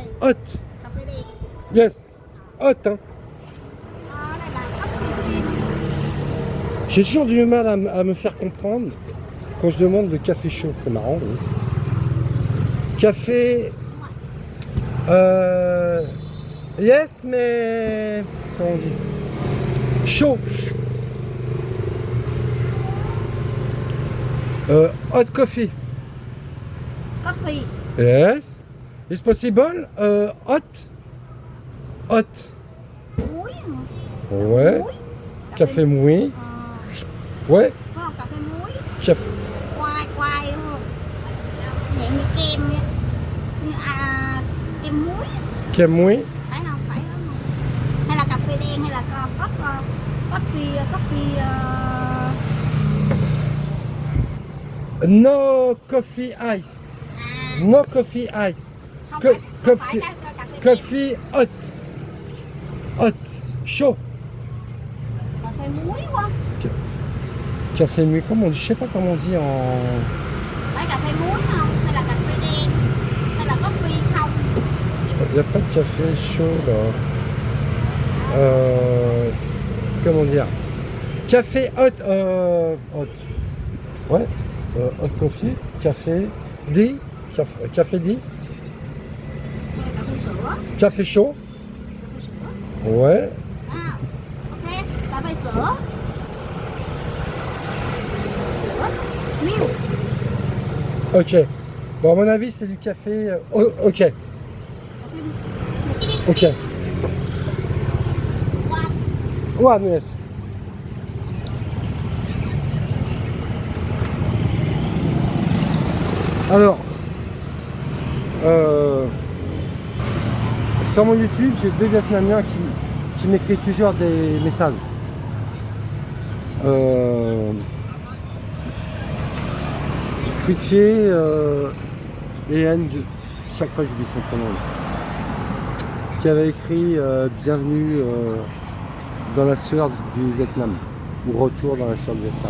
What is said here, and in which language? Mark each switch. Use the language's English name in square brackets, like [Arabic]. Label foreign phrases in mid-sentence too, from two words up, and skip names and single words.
[English] Yes, hot. [French] Hein. J'ai toujours du mal à me faire comprendre quand je demande de café chaud. C'est marrant. Oui. Café. Yes, mais comment on dit? Chaud. [English] Hot coffee. Coffee. Yes. Is possible? Hot. [Vietnamese] Muối. [French] Ouais. [Vietnamese] Muối. [French] Café mouillé. Ouais. [Vietnamese] Đúng không? Cà phê muối. [French] Café. [Vietnamese] Quai đúng không? Vậy như kem vậy. Như kem muối. Kem mouillé. Phải không? Phải không? Hay là cà phê đen hay là coffee [English] No coffee ice. No coffee ice. [Vietnamese] Không Co- phải, không [English] coffee- [Vietnamese] phải cà phê đen. [English] Coffee hot. Hot. Chaud. [Vietnamese] Cà phê muối quá. [French] Café mouillé. Comment on dit? Je sais pas comment on dit en. [Vietnamese] Phải cà phê muối không? Hay là cà phê đen? Hay là coffee không? [French] Il n'y a pas de café chaud là. Comment dire? [English] Café hot. Hot. Ouais. Hot coffee. Café. D. Café D. [Vietnamese] Hay là cà phê sữa? [French] Café chaud. [Vietnamese] Cà phê sữa. [French] Ouais. [Vietnamese] À, ok, cà phê sữa. Sữa, milk. [English] Ok. [French] Bon, à mon avis, c'est du café. [English] Ok. Ok. One, yes. [French] Alors, sur mon YouTube, j'ai 2 Vietnamiens qui m'écrivent toujours des messages. Fruitier et Anne, chaque fois j'oublie son prénom, qui avait écrit Bienvenue dans la sueur du Vietnam, ou Retour dans la sueur du Vietnam.